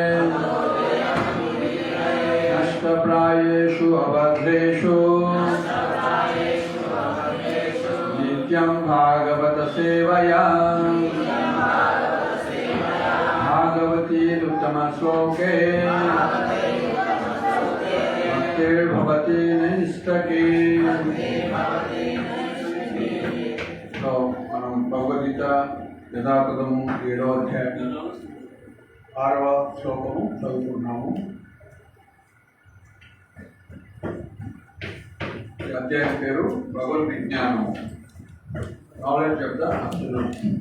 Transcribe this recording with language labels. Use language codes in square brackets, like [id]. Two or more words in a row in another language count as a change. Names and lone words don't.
[sa] नष्टप्रायेषु अभद्रेषु नित्यं भागवत सेवया भागवतीरुत्तमश्लोके भक्तिर्भवति नैष्ठके। [te] సో మనం భగవద్గీత యథాతథము 7వ అధ్యాయము 6వ శ్లోకము చదువుకున్నాము. ఈ అధ్యాయం పేరు భగవద్ విజ్ఞానము, [en] knowledge of the absolute.